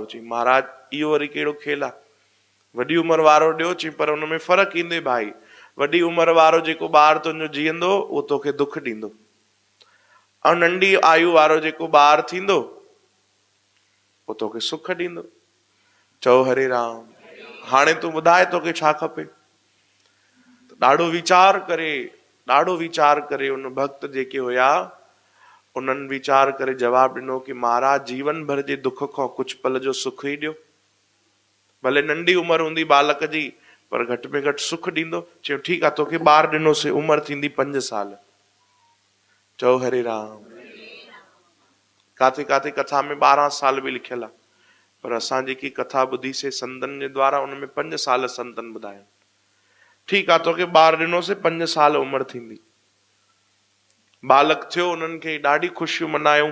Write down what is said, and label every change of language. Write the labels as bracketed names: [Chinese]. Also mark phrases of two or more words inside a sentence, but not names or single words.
[Sindhi] चई महाराज इहो वरी कहिड़ो खेल आहे, वॾी उमिरि वारो ॾियो। चई पर उनमें फ़र्क़ु ईंदे भाई, वॾी उमिरि वारो जेको ॿार तुंहिंजो जीअंदो उहो तोखे दुख ॾींदो, ऐं नंढी आयु वारो जेको ॿार थींदो उहो तोखे सुख ॾींदो। चओ हरे राम। हाणे तूं ॿुधाए तोखे छा खपे? ॾाढो वीचार करे उन भक्त जेके हुया उन्हनि वीचार करे जवाब ॾिनो कि महाराज जीवन भर जे दुख खां कुछ पल जो सुख ई ॾियो, भले नंढी उमिरि हूंदी बालक जी, पर घटि में घटि सुख ॾींदो। चयो ठीकु आहे, तोखे ॿार ॾिनोसीं, उमिरि थींदी 5 साल। चओ हरे राम। काथे काथे कथा में 12 साल बि लिखियल आहे, पर असां जेकी कथा ॿुधीसीं संतनि जे द्वारा उनमें 5 साल संतनि ॿुधाया। ठीकु आहे, तोखे ॿार ॾिनोसीं, 5 साल उमिरि थींदी, बालक थियो, उन्हनि खे ॾाढी ख़ुशियूं मनायूं।